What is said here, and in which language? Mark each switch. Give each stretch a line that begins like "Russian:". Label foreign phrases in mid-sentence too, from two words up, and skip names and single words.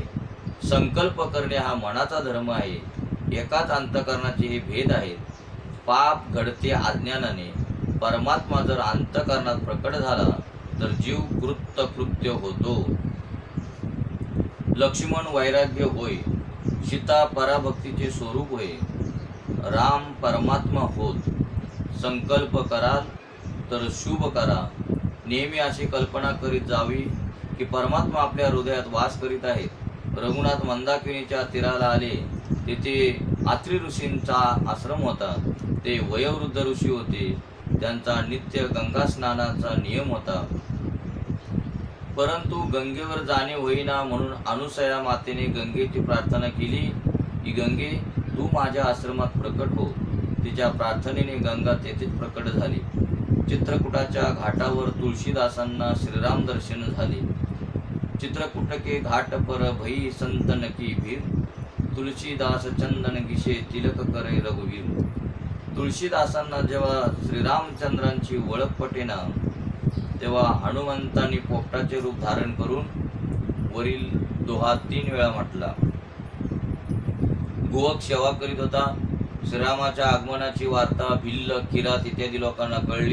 Marathi: संकल्प करणे हा मनाचा धर्म आहे. एकाच अंतःकरणाचे हे भेद आहेत. पाप घडते अज्ञानाने. परमात्मा जर अंतःकरणात प्रकट झाला तर जीव कृत्य होतो. लक्ष्मण वैराग्य होय. सीता पराभक्तीचे स्वरूप होय. राम परमात्मा होत. संकल्प कराल तर शुभ करा. नेहमी अशी कल्पना करीत जावी की परमात्मा आपल्या हृदयात वास करीत आहेत. रघुनाथ मंदाकिनीच्या तीराला आले. तेथे आत्री ऋषींचा आश्रम होता. ते वयोवृद्ध ऋषी होते. त्यांचा नित्य गंगा स्नानाचा नियम होता. परंतु गंगेवर जाणे होईना म्हणून अनुसया मातेने गंगेची प्रार्थना केली की गंगे तू माझ्या आश्रमात प्रकट हो. तिच्या प्रार्थनेने गंगा तेथेच प्रकट झाली. चित्रकूटाच्या घाटावर तुळशीदासांना श्रीराम दर्शन झाले.
Hindi: चित्रकूट के घाट पर भई संतन की भीर. तुळशीदास चंदन गिशे तिलक करे रघुवीर.
Marathi: तुळशीदासांना जेव्हा श्रीरामचंद्रांची ओळख पटेना तेव्हा हनुमंतांनी पोपटाचे रूप धारण करून वरील दोहा 3 वेळा म्हटला. गोवक सेवा करीत होता. श्रीरामाच्या आगमनाची वार्ता भिल्ल, किरात इत्यादी लोकांना कळली.